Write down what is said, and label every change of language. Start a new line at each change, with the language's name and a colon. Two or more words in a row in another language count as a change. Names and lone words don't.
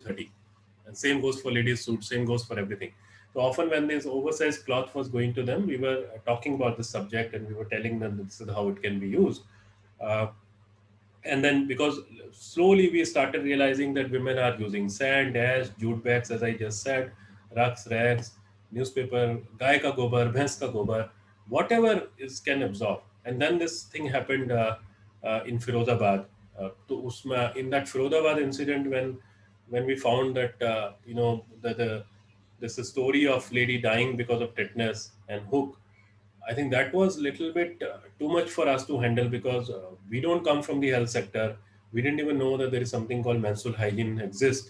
English: And same goes for ladies' suits, same goes for everything. So often when this oversized cloth was going to them, we were talking about the subject and we were telling them this is how it can be used. Uh, and then because slowly we started realizing that women are using sand, ash, jute bags, as I just said, rugs, rags, newspaper,
Hindi: गाय का गोबर, भैंस का गोबर,
English: whatever is can absorb. And then this thing happened in Firozabad.
Hindi: तो उसमें
English: in that Firozabad incident, when we found that the this story of lady dying because of tetanus and hook, I think that was a little bit too much for us to handle, because we don't come from the health sector. We didn't even know that there is something called menstrual hygiene exist.